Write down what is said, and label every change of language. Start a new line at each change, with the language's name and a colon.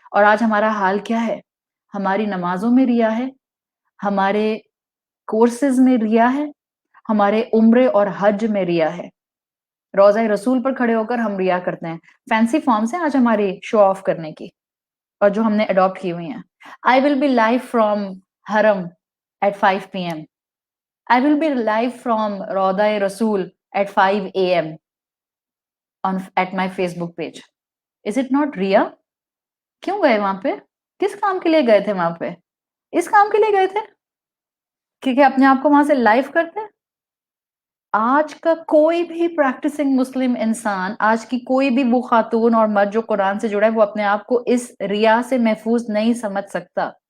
Urdu: اور آج ہمارا حال کیا ہے؟ ہماری نمازوں میں ریا ہے، ہمارے کورسز میں ریا ہے، ہمارے عمرے اور حج میں ریا ہے. روضہ رسول پر کھڑے ہو کر ہم ریا کرتے ہیں. فینسی فارمز ہیں آج ہماری شو آف کرنے کی اور جو ہم نے اڈاپٹ کی ہوئی ہیں.
English: I will be live from Haram at 5 p.m. I will be live from روضہ رسول at 5 a.m. at my Facebook page. Is it not
Urdu: ریا؟ کیوں گئے وہاں پہ؟ کس کام کے لیے گئے تھے وہاں پہ؟ اس کام کے لیے گئے تھے کیونکہ اپنے آپ کو وہاں سے لائف کرتے. آج کا کوئی بھی پریکٹسنگ مسلم انسان، آج کی کوئی بھی وہ خاتون اور مرد جو قرآن سے جڑا ہے، وہ اپنے آپ کو اس ریا سے محفوظ نہیں سمجھ سکتا.